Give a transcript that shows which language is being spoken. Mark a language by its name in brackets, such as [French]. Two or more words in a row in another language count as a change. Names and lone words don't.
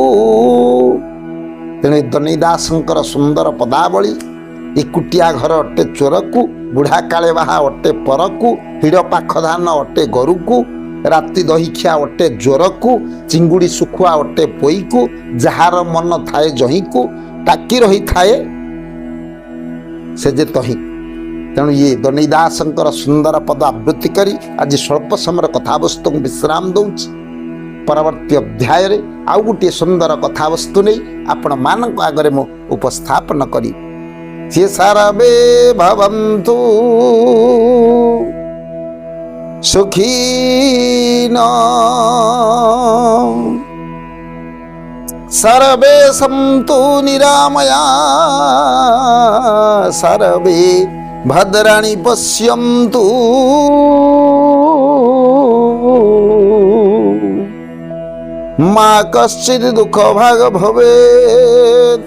[Odia] ତେଣୁ ଦନେଇ ଦାସଙ୍କର ସୁନ୍ଦର ପଦାବଳୀ, ଏକୁଟିଆ ଘର ଅଟେ ଚୋରକୁ, ବୁଢ଼ା କାଳେ ବାହା ଅଟେ ପରକୁ, ହିଡ଼ ପାଖ ଧାନ ଅଟେ ଗରୁକୁ, ରାତି ଦହିଖିଆ ଅଟେ ଜ୍ୱରକୁ, ଚିଙ୍ଗୁଡ଼ି ଶୁଖୁଆ ଅଟେ ପୋଇକୁ, ଯାହାର ମନ ଥାଏ ଯହିଁକୁ, ଟାକି ରହିଥାଏ ସେ ଯେ ତହିଁକୁ। ତେଣୁ ଇଏ ଦନେଇ ଦାସଙ୍କର ସୁନ୍ଦର ପଦ ଆବୃତ୍ତି କରି ଆଜି ସ୍ୱଳ୍ପ ସମୟର କଥାବସ୍ତୁକୁ ବିଶ୍ରାମ ଦେଉଛି। ପରବର୍ତ୍ତୀ ଅଧ୍ୟାୟରେ ଆଉ ଗୋଟିଏ ସୁନ୍ଦର କଥାବସ୍ତୁ ନେଇ ଆପଣମାନଙ୍କ ଆଗରେ ମୁଁ ଉପସ୍ଥାପନ କରିବି। [Sanskrit] ये सर्वे भवन्तु सुखिनो सर्वे सन्तु निरामया सर्वे भद्राणि पश्यन्तु मा कश्चित् दुःखभाग् भवेत्।